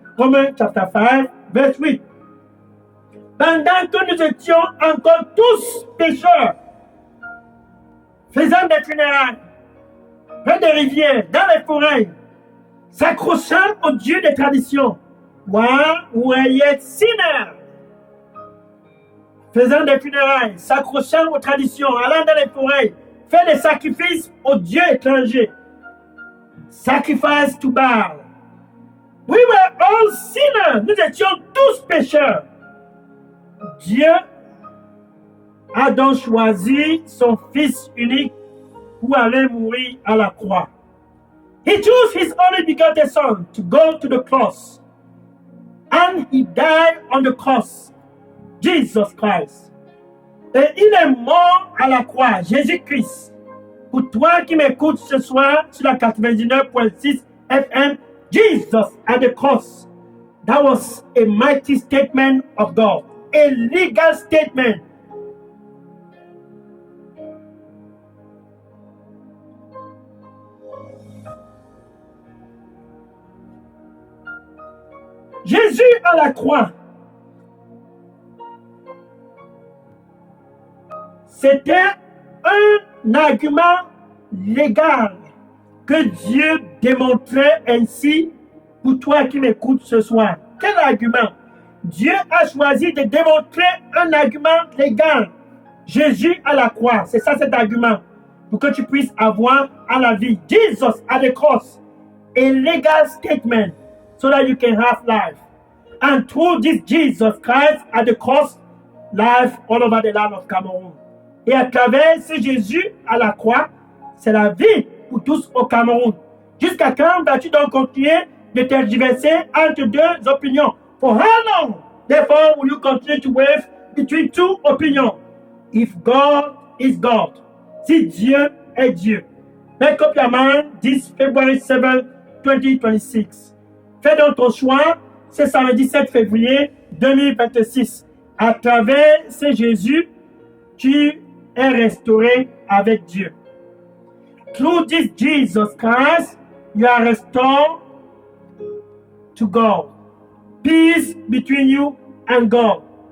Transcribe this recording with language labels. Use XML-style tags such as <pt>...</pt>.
<fr>Romains chapter 5, verset 8. Pendant que nous étions encore tous pécheurs, faisant des funérailles, près des rivières, dans les forêts, s'accrochant au Dieu des traditions,</fr> <en>while we yet sinners,</en> <fr>faisant des funérailles, s'accrochant aux traditions, allant dans les forêts, faire des sacrifices aux dieux étrangers,</fr> <en>sacrifice to Baal. We were all sinners,</en> <fr>nous étions tous pécheurs. Dieu a donc choisi son Fils unique pour aller mourir à la croix.</fr> <en>He chose his only begotten Son to go to the cross. And he died on the cross. Jesus Christ.</en> <fr>Et il est mort à la croix, Jésus-Christ. Pour toi qui m'écoutes ce soir sur la 99.6 FM,</fr> <en>Jesus at the cross. That was a mighty statement of God. A legal statement.</en> <fr>Jésus à la croix, c'était un argument légal que Dieu démontrait ainsi pour toi qui m'écoutes ce soir. Quel argument? Dieu a choisi de démontrer un argument légal. Jésus à la croix, c'est ça cet argument, pour que tu puisses avoir à la vie.</fr> <en>Jesus at the cross, a legal statement, so that you can have life. And through this Jesus Christ at the cross, life all over the land of Cameroon.</en> <fr>Et à travers ce Jésus à la croix, c'est la vie pour tous au Cameroun. Jusqu'à quand vas-tu donc continuer de tergiverser entre deux opinions?</fr> <en>For how long, therefore, will you continue to wave between two opinions? If God is God,</en> <fr>si Dieu est Dieu.</fr> <en>Make up your mind this February 7, 2026.</en> <fr>Fais donc ton choix ce samedi 7 février 2026. À travers ce Jésus, tu es restauré avec Dieu.</fr> <en>Through this Jesus Christ, you are restored to God. Peace between you and God.</en>